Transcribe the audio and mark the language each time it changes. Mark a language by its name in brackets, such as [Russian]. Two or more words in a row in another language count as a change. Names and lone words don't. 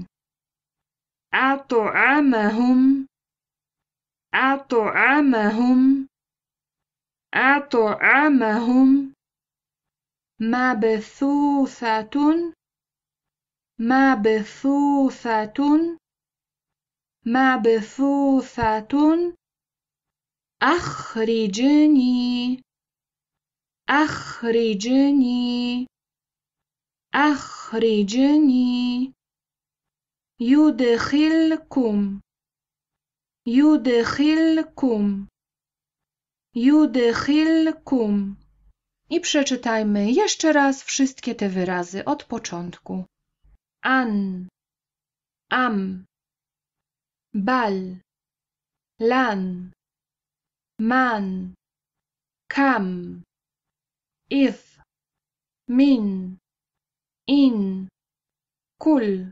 [Arabic] أطعمهم أطعمهم أطعمهم مبثوثة مبثوثة مبثوثة أخرجني أخرجني أخرجني يدخلكم يدخلكم يدخلكم. [Polish] I przeczytajmy jeszcze raz wszystkie te wyrazy od początku. [Arabic] أن، أم، بل، لن، من، كم, if, من، إن، كل,